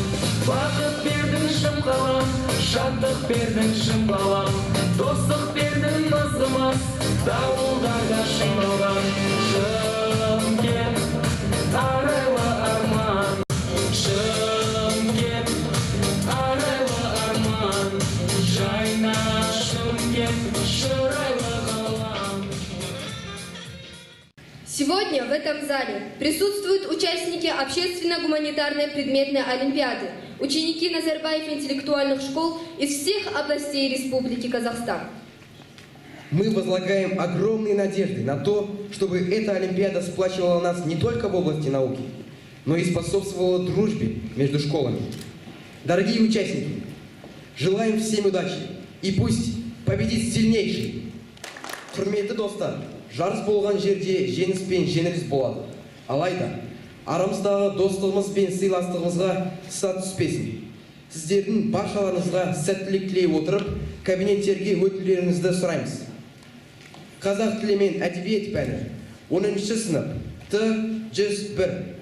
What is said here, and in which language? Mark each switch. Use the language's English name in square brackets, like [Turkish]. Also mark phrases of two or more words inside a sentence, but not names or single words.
[Kazakh] Бақыт бердің шым қалам, шаттық бердің шым қалам, достық бердің мызғымас, дауылдарда шымалған. Шымкент, арайлы арман, Шымкент, арайлы арман, жайна Шымкент, шырайлы қалам. [Russian] Сегодня в этом зале присутствуют участники общественно-гуманитарной предметной олимпиады, ученики Назарбаев интеллектуальных школ из всех областей Республики Казахстан. Мы возлагаем огромные надежды на то, чтобы эта олимпиада сплачивала нас не только в области науки, но и способствовала дружбе между школами. Дорогие участники, желаем всем удачи и пусть победит сильнейший. [Kazakh] Құрметті достар, жарыс болған жерде жеңіс пен жеңіліс болады. Алайда, арамыздағы достығымыз бен сыйластығымызға сат түспесін. Сіздердің баршаларыңызға сәттілік тілей отырып, кабинеттерге өтулеріңізді сұраймыз. Қазақ тілі мен әдебиет пәні 10-ші сынып Т-101.